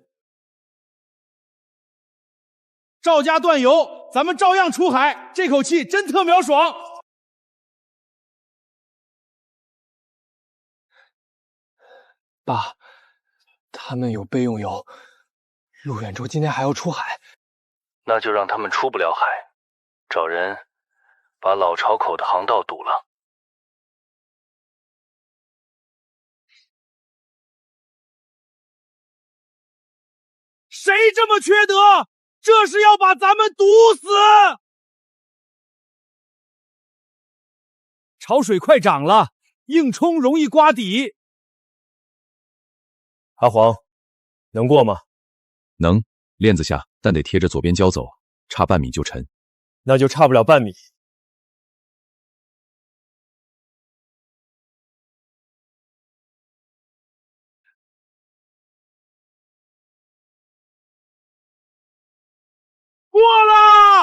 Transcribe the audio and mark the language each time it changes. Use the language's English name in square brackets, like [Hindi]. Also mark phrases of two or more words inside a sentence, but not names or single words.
[Chinese] 趙家斷油，咱們照樣出海，這口氣真特秒爽。爸，他們有備用油，陸遠州今天還要出海，那就讓他們出不了海，找人把老巢口的航道堵了。誰這麼缺德？這是要把咱們堵死！潮水快漲了，硬衝容易刮底。阿黃，能過嗎？能，鏈子下，但得貼着左邊礁走，差半米就沉。那就差不了半米。過了！